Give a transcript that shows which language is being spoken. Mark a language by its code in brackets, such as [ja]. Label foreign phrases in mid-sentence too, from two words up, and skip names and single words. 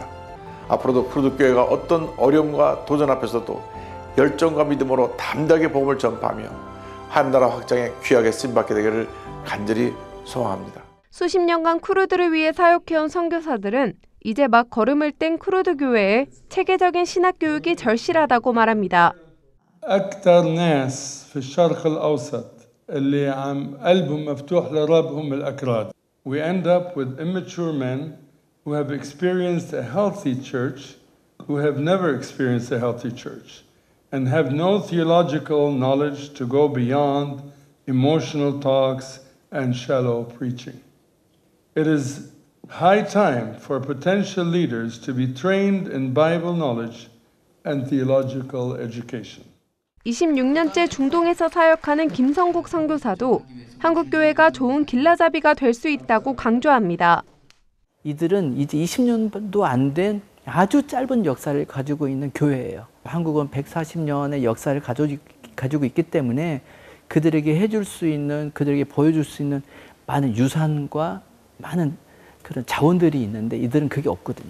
[ko] 앞으로도 쿠르드교회가 어떤 어려움과 도전 앞에서도 열정과 믿음으로 담대하게 복음을 전파하며 하나나라 확장에 귀하게 쓰임받게 되기를 간절히 소망합니다. 수십 년간 쿠르드를 위해 사역해온 선교사들은 이제 막 걸음을 뗀 쿠르드 교회에 체계적인 신학 교육이 절실하다고 말합니다. [ar] أكثر ناس في الشرق الأوسط اللي عم قلبهم مفتوح لربهم الأكراد. [en] We end up with immature men who have experienced a healthy church, who have never experienced a healthy church, and have no theological knowledge to go beyond emotional talks and shallow preaching. It is High time for potential leaders to be trained in Bible knowledge and theological education. [ko] 26년째 중동에서 사역하는 김성국 선교사도 한국교회가 좋은 길라잡이가 될 수 있다고 강조합니다. 이들은 이제 20년도 안 된 아주 짧은 역사를 가지고 있는 교회예요. 한국은 140년의 역사를 가지고 있기 때문에 그들에게 해줄 수 있는, 그들에게 보여줄 수 있는 많은 유산과 많은 그런 자원들이 있는데 이들은 그게 없거든요.